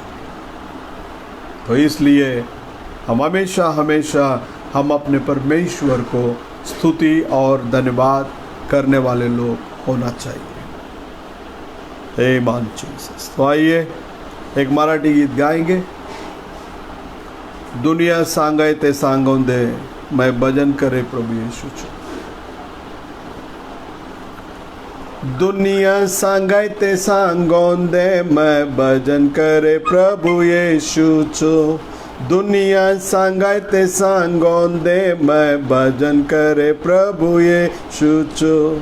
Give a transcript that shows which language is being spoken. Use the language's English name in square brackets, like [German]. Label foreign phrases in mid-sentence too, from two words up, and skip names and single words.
[Hindi] तो इसलिए हम हमेशा हमेशा हम अपने परमेश्वर को स्तुति और धन्यवाद करने वाले लोग होना चाहिए। आमीन जीसस। तो आइए एक मराठी गीत गाएंगे। [Marathi] दुनिया सांगाय ते सांगून दे, मैं भजन करे प्रभु येशूचं। दुनिया सांगाय ते सांगून दे, मैं भजन करे प्रभु येशूचं। दुनिया सांगाय ते सांगून दे, मैं भजन करे प्रभु येशूचं।